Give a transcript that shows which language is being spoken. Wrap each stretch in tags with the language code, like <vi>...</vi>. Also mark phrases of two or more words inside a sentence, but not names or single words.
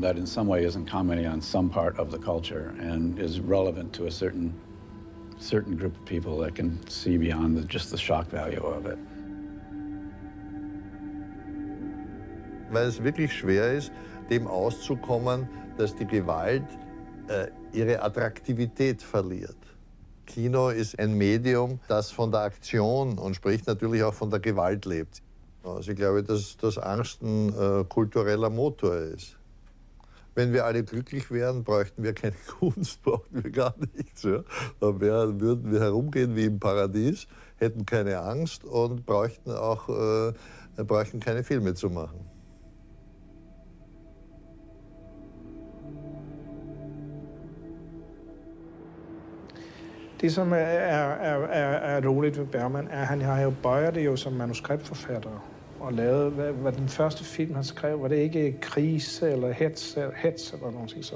<en>that in some way isn't commenting on some part of the culture and is relevant to a certain group of people that can see beyond just the shock value of it.</en> <de>Weil es wirklich schwer ist, dem auszukommen, dass die Gewalt ihre Attraktivität verliert. Kino ist ein Medium, das von der Aktion und sprich natürlich auch von der Gewalt lebt. Also ich glaube, dass Angst ein kultureller Motor ist. Wenn wir alle glücklich wären, bräuchten wir keine Kunst, brauchten wir gar nichts. Ja? Dann würden wir herumgehen wie im Paradies, hätten keine Angst und bräuchten keine Filme zu machen.</de> <da>Det, som er roligt ved Bergman, er, at han har jo bøjer det jo som manuskriptforfatter. Og lavet, hvad den første film, han skrev, var det ikke Krise eller Hets eller noget sådan.</da>